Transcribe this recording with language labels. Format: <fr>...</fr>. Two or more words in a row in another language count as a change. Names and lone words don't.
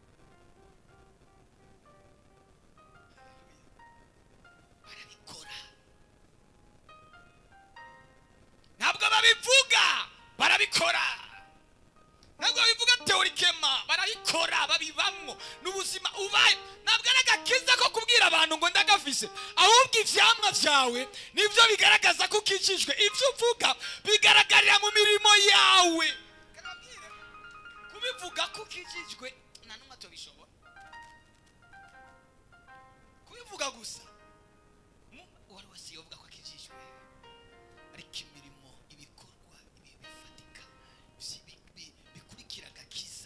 <rn>Ntabwo babivuga, barabikora. Ntabwo babivuga teorikema, barabikora, babibamwo n'ubuzima ubaye. Ntabwo ari agakiza ko kubwira abantu ngo ndagafise, ahubwo ivyamwa vyawe nivyo bigaragaza ko ukijijwe. Ivyo uvuga bigaragarira mu mirimo yawe. Kubivuga ko ukijijwe nta numwe tobishobora, kubivuga gusa wari wese yovuga ko akijijwe, ariko imirimo, ibikorwa bifatika bikurikira agakiza.</rn>